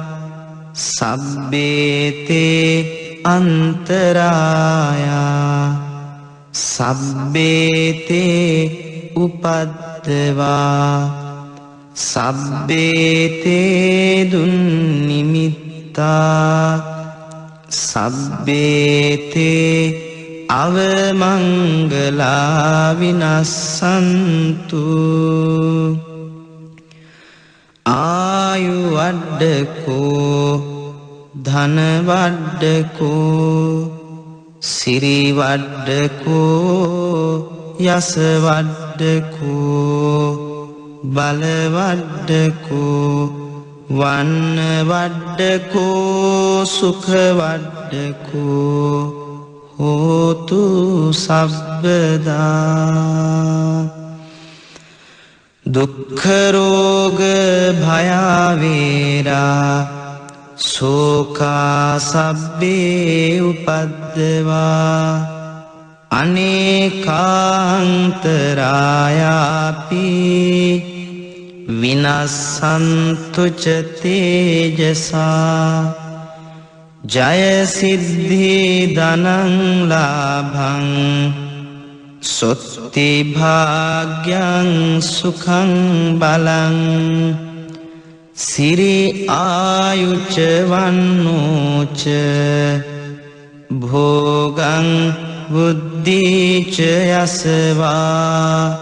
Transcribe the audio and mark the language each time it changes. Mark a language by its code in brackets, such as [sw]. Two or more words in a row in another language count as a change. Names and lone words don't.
[pi] සබ්බේතේ අන්තරායා සබ්බේතේ උපද්දවා සබ්බේතේ දුන්නිමිත්තා සබ්බේතේ අවමංගලා විනස්සන්තු ආයු වඩ්ඩකෝ ධන වඩ්ඩකෝ සිරි වඩ්ඩකෝ යස වඩ්ඩකෝ බල වඩ්ඩකෝ වන්න වඩ්ඩකෝ සුඛ වඩ්ඩකෝ හෝතු සබ්බදා දුක්ඛ රෝග භයවේරා සෝකා සබ්බේ උපද්දවා අනේකාන්තරායාපි විනස්සන්තු ච තේජසා ජය සිද්ධි ධනං ලාභං සොත්ති භාග්‍යං සුඛං බලං සිරි ආයුච වන්නෝච භෝගං බුද්ධිච යසවා